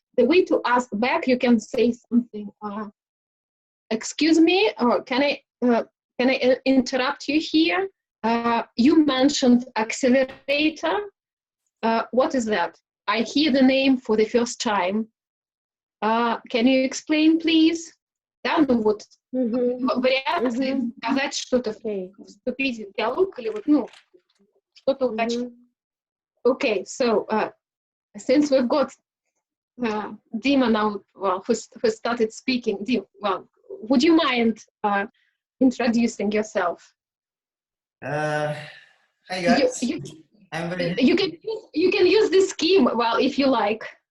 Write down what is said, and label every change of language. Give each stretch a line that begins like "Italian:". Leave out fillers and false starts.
English: The way to ask back, you can say something. Excuse me, or can I interrupt you here? You mentioned accelerator. What is that? I hear the name for the first time. Can you explain, please?
Russian: да, ну вот вариации сказать что-то, вступить в диалог или вот, ну, что-то уточнить.
English: Okay, so since we've got Dima now, well, who started speaking, Dim, well, would you mind introducing yourself? Hi guys. You can use this scheme, well, if you like.